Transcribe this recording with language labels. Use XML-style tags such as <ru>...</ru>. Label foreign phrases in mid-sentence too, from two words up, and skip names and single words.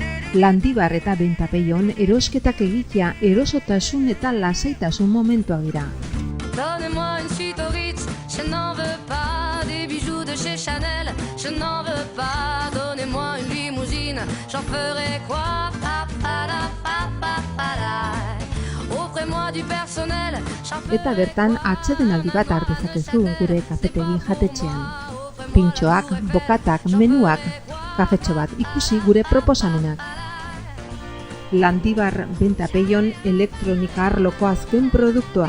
<eu>Landibar eta Bentapeion erosketak egitea erosotasun eta lasaitasun momentua dira.</eu> <fr>Donnez-moi une suite au Ritz, je n'en veux pas. Des bijoux de chez Chanel, je n'en veux pas. Donnez-moi une limousine, j'en ferai quoi? Offrez-moi du personnel.</fr> <eu>Eta bertan atsedenaldi bat hartezakezu gure kafetegi jatetxean. Pintxoak, bokatak, menuak, kafetxo bat ikusi gure proposamenak. Landibar Bentapeion elektronika arloko azken produktuak.</eu>